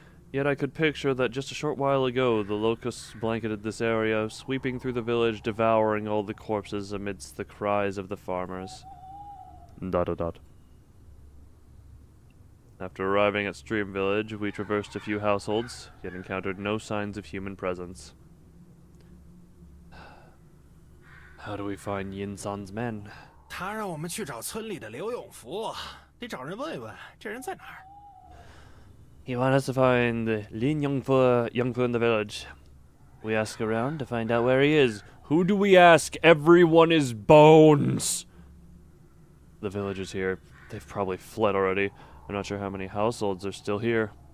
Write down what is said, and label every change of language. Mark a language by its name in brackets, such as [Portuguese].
[English] Yet I could picture that just a short while ago the locusts blanketed this area, sweeping through the village, devouring all the corpses amidst the cries of the farmers. ... After arriving at Stream Village, we traversed a few households, yet encountered no signs of human presence. How do we find Yin-san's men? [Chinese] 他让我们去找村里的刘永福，得找人问一问，这人在哪儿？ [English] He wants us to find Lin Yongfu in the village. We ask around to find out where he is. Who do we ask? Everyone is bones! The villagers here, they've probably fled already. I'm not sure how many households are still here.